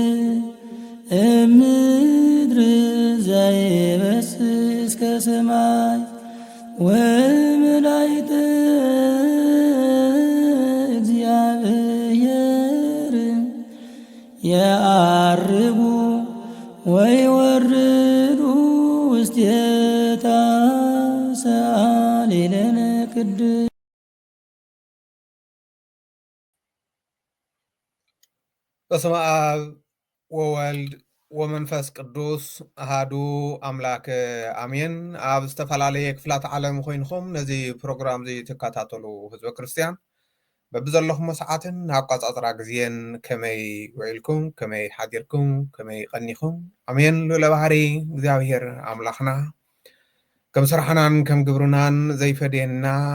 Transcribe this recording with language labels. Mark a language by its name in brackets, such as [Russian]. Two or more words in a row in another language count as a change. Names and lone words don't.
[Geez] እምድር ዘይበስስ እስከ ሰማይ ወመላእክተ እግዚአብሔር የዐርጉ ወይወርዱ ውስቴታ ሰአሊ ለነ ቅድስት። በስመ አብ ወወልድ ወመንፈስ ቅዱስ አሃዱ አምላክ አሜን። [Tigrinya] ኣብ ዝተፈላለየ ክፍላት ዓለም ኮይንኩም ነዚ ፕሮግራም እዚ ትከታተሉ ህዝበ ክርስቲያን በብዘለኹም ሰዓትን ኣቋፃፅራ ግዜን ከመይ ውዒልኩም ከመይ ሓዲርኩም ከመይ ቀኒኹም ኣሜን። ልዑለ ባህሪ እግዚኣብሔር ኣምላኽና ከም ስራሕናን ከም ግብርናን ዘይፈድየና